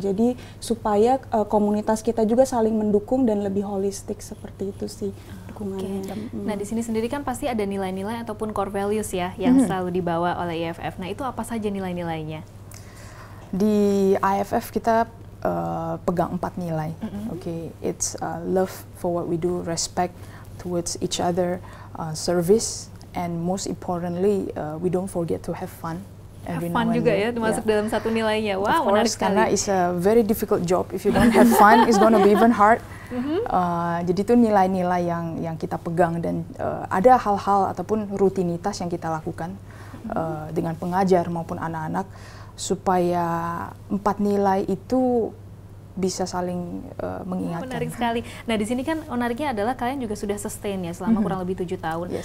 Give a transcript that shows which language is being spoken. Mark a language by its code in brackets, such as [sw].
[id] Jadi supaya komunitas kita juga saling mendukung dan lebih holistik seperti itu sih dukungannya. Nah, di sini sendiri kan pasti ada nilai-nilai ataupun core values ya yang selalu dibawa oleh IFF. Nah, itu apa saja nilai-nilainya? Di IFF kita pegang 4 nilai. [en] It's love for what we do, respect towards each other, service, and most importantly, we don't forget to have fun. [id] Have fun juga ya, termasuk dalam satu nilainya. Wow, menarik sekali. Karena [en] it's a very difficult job. If you don't have fun, it's gonna be even hard. [id] Jadi itu nilai-nilai yang kita pegang, dan ada hal-hal ataupun rutinitas yang kita lakukan dengan pengajar maupun anak-anak, supaya 4 nilai itu bisa saling mengingatkan. Menarik sekali. Nah, di sini kan menariknya adalah kalian juga sudah sustain ya selama kurang lebih 7 tahun.